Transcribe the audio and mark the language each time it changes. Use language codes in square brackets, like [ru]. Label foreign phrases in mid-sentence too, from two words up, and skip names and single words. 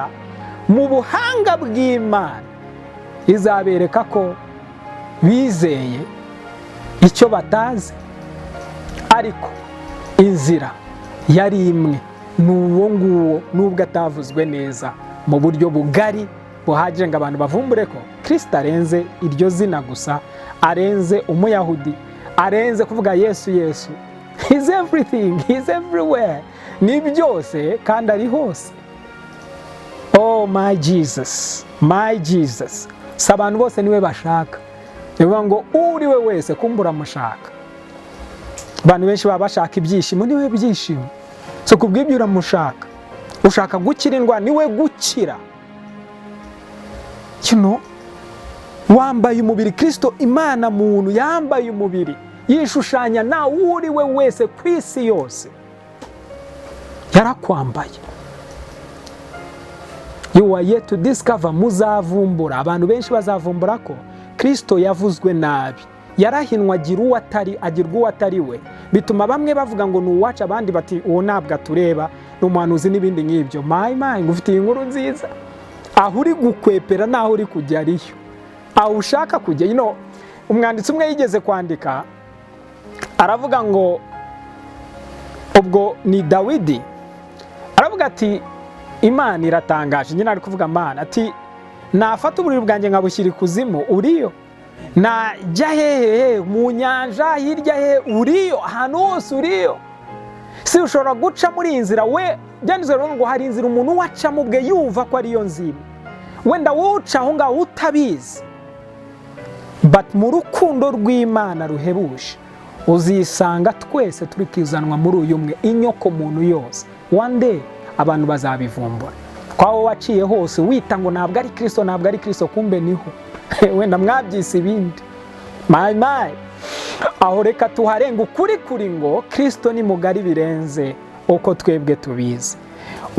[rw] Mu buhanga bw'Imana izabereka ko bizeye icyo batazi, ariko inzira yari imwe, n'uwo nguwo, nubwo atavuzwe neza mu buryo bugari buhagije ngo abantu bavumbure ko Kristo arenze iryo zina gusa, arenze umuyahudi, arenze kuvuga Yesu Yesu. [en] He's everything, he's everywhere, [rw] ni byose kandi ari hose. [en] Oh my Jesus, my Jesus. [rw] Si abantu bose niwe bashaka, nivuga ngo uriwe wese kumbura mushaka. Abantu benshi baba bashaka ibyishimo, niwe byishimo. So kubw'ibyo uramushaka, ushaka gukira indwara, niwe gukira. [en] You know, [rw] wambaye umubiri, Kristo Imana muntu yambaye umubiri, yishushanya na uriwe wese ku isi yose, yarakwambaye. [en] You are yet to discover, [rw] muzavumbura, abantu benshi bazavumbura ko Kristo yavuzwe nabi, yarahinwa agirwa uwo atari we. Bituma bamwe bavuga ngo ni uwacu, abandi bati uwo ntabwo atureba, ni umuhanuzi n'ibindi nk'ibyo. My ngufitiye inkuru nziza, aho uri gukwepera naho uri kujya ariyo, aho ushaka kujya. [en] You know, [rw] umwanditsi umwe yigeze kwandika aravuga ngo, ubwo ni Dawidi, aravuga ati Imana iratangaje. Nyine ari kuvuga Imana ati nafata uburiri bwanjye nkabushyira ikuzimu, uriyo. Najya hehe mu nyanja hirya hehe, uriyo. Ahantu hose uriyo. Si ushobora guca muri iyi nzira, we byanditswe ngo hari inzira umuntu wacamo ubwe yumva ko ariyo nzira, wenda wuca aho ngaho utabizi. But mu rukundo rw'Imana ruhebuje uzisanga twese turi kwizanwa muri uyu umwe, inyoko muntu yose. [en] One day [rw] abantu bazabivumbura. Kwaho waciye hose wita ngo ntabwo ari Kristo, ntabwo ari Kristo, kumbe niho. Wenda mwabyise ibindi. My. Aho reka tuharenga ukuri kuri ngo Kristo ni mugari birenze uko twebwe tubizi.